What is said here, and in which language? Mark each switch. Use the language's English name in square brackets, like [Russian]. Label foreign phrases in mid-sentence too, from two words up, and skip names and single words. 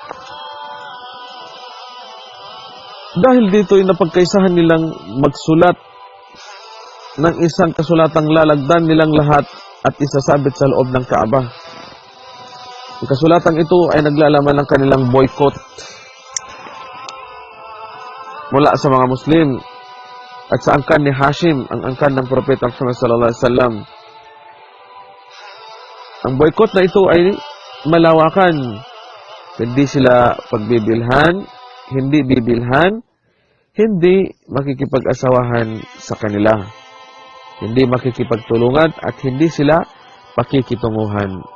[Filipino] Dahil dito ay napagkaisahan nilang magsulat ng isang kasulatang lalagdan nilang lahat at isasabit sa loob ng Kaaba. Ang kasulatang ito ay naglalaman ng kanilang boycott mula sa mga Muslim at sa angkan ni Hashim, ang angkan ng Propeta Muhammad [Arabic] صلى الله عليه وسلم. [Filipino] Ang boycott na ito ay malawakan. Hindi sila pagbibilhan, hindi bibilhan, hindi makikipag-asawahan sa kanila, hindi makikipagtulungan at hindi sila pakikitunguhan.